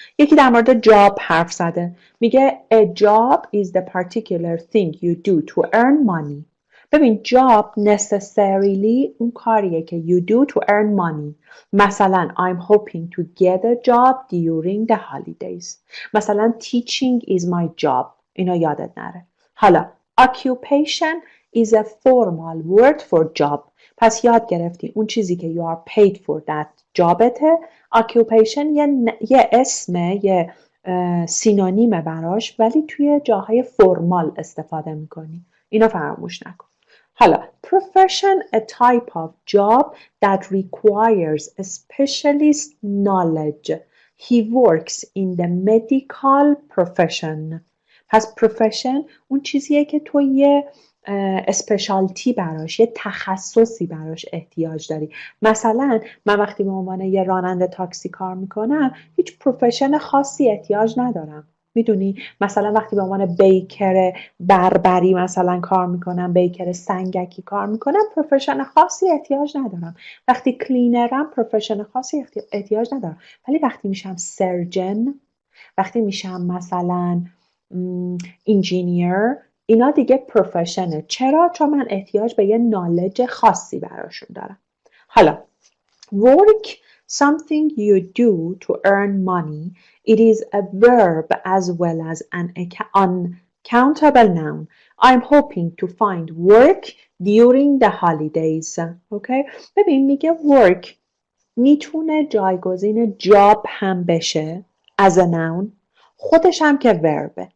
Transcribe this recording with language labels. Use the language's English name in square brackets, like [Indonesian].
[Persian] یکی در مورد job حرف زده. [English] میگه a job is the particular thing you do to earn money. ببین job necessarily [Persian] اون کاریه که [English] you do to earn money. مثلا I'm hoping to get a job during the holidays. مثلا teaching is my job. [Persian] اینو یادت نره. [English] حالا occupation is a formal word for job. [Persian] پس یاد گرفتی اون چیزی که [English] you are paid for that [Persian] جابته. occupation یه اسمه، یه سینونیمه براش، ولی توی جاهای فرمال استفاده میکنی. اینو فراموش نکن. حالا [English] profession a type of job that requires a specialist knowledge. He works in the medical profession. [Persian] پس profession اون چیزیه که تو یه اسپشالتی براش، یه تخصصی براش احتیاج داری. مثلا من وقتی به عنوان یه راننده تاکسی کار میکنم هیچ پروفشن خاصی احتیاج ندارم. میدونی مثلا وقتی به عنوان بیکر بربری مثلا کار میکنم، بیکر سنگکی کار میکنم، پروفشن خاصی احتیاج ندارم. وقتی کلینرم پروفشن خاصی احتیاج ندارم. ولی وقتی میشم سرجن، وقتی میشم مثلا انجینیر، اینا دیگه پروفشنه. چرا؟ چون من احتیاج به یه نالج خاصی براشون دارم. [English] حالا work something you do to earn money. It is a verb as well as an uncountable noun. I'm hoping to find work during the holidays. Okay? [Persian] ببین میگه work میتونه جایگزین job هم بشه [English] as a noun، [Persian] خودش هم که verb.